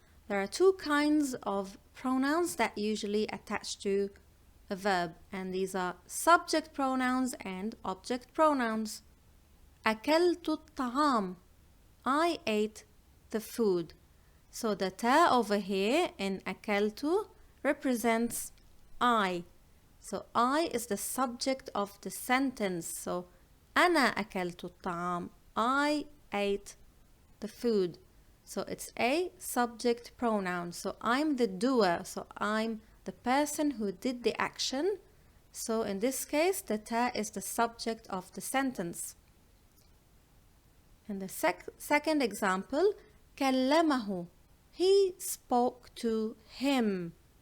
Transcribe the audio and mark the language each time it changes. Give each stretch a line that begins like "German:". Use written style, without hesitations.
English: There are two kinds of pronouns that usually attach to a verb, and these are subject pronouns and object pronouns.
Arabic: أكلت الطعام.
English: I ate the food. So the ta over here in أكلت represents I. So I is the subject of the sentence.
Arabic: So أنا أكلت الطعام.
English: I ate the food. So it's a subject pronoun. So I'm the doer. So I'm the person who did the action. So in this case, the ta is the subject of the sentence. In the second example, كلمه, he spoke to him.